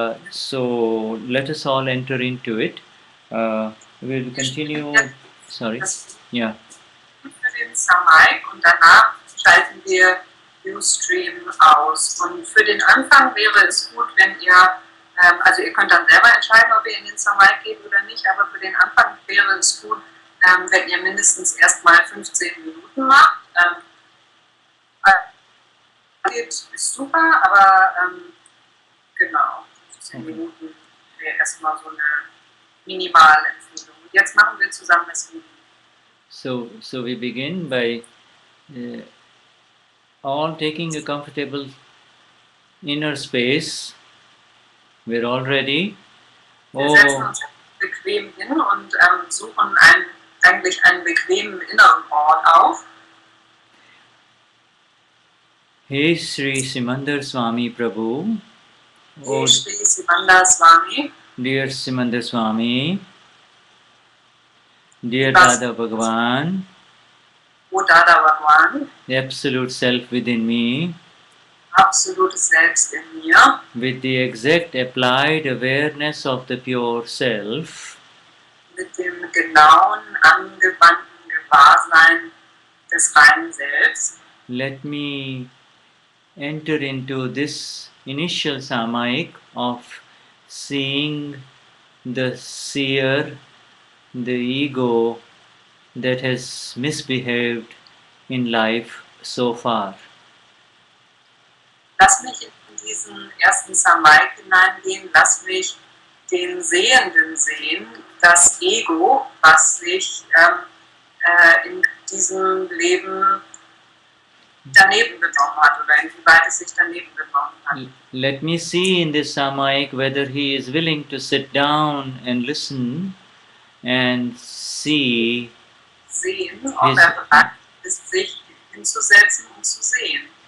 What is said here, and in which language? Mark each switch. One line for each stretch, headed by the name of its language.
English: So let us all enter into it. We will continue. Sorry. Yeah.
German: Für den Samayik, und danach schalten wir Ustream aus. Und für den Anfang wäre es gut, wenn ihr, also ihr könnt dann selber entscheiden, ob ihr in den Samayik geht oder nicht, aber für den Anfang wäre es gut, wenn ihr mindestens erstmal 15 Minuten macht. Ist super, aber genau, 15 Minuten wäre erstmal so eine Minimalempfehlung. Und jetzt machen wir zusammen das Video.
English: So we begin by all taking a comfortable inner space. We're all ready.
German: Wir setzen uns bequem hin und suchen eigentlich einen bequemen inneren Ort auf.
English: Hey Sri Simandar Swami Prabhu. Hey Sri Simandar Swami. Dear Simandar Swami. Dear Dada Bhagwan. O Dada Bhagwan. The absolute self within me.
German: Absolute Selbst in mir.
English: With the exact applied awareness of the pure self.
German: Mit dem genauen, angewandten Gewahrsein des reinen Selbst.
English: Let me enter into this initial Samayik of seeing the seer, the ego that has misbehaved in life so far.
German: Lass mich in diesen ersten Samayik hineingehen, lass mich den Sehenden sehen, das Ego, was sich in diesem Leben daneben genommen hat oder inwieweit es sich daneben genommen hat.
English: Let me see in this Samayik whether he is willing to sit down and listen and see
German: Sehen, ob er bereit ist, sich hinzusetzen und zu sehen.